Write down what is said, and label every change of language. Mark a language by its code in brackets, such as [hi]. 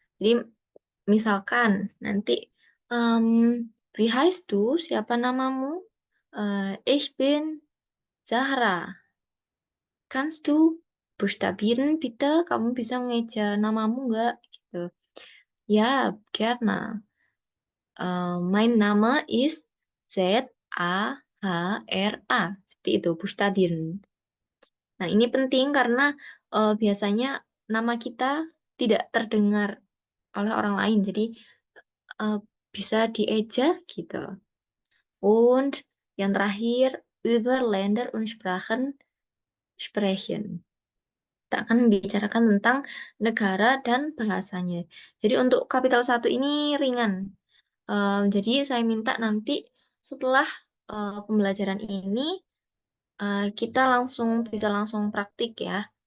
[id] Jadi misalkan nanti em, [de] wie heißt du? [id] Siapa namamu? [de] Ich bin Zahra. Kannst du buchstabieren bitte? [id] Kamu bisa mengeja namamu nggak? Gitu. [de] Ya, gerne. Mein Name ist Zahra. [id] Seperti itu, buchstabieren. Nah, ini penting karena biasanya nama kita tidak terdengar oleh orang lain. Jadi eh, bisa dieja gitu. [de] Und [id] yang terakhir, [de] über Länder und Sprachen sprechen. [id] Kita akan membicarakan tentang negara dan bahasanya. Jadi untuk kapital satu ini ringan. Jadi saya minta nanti setelah pembelajaran ini kita bisa langsung praktik ya.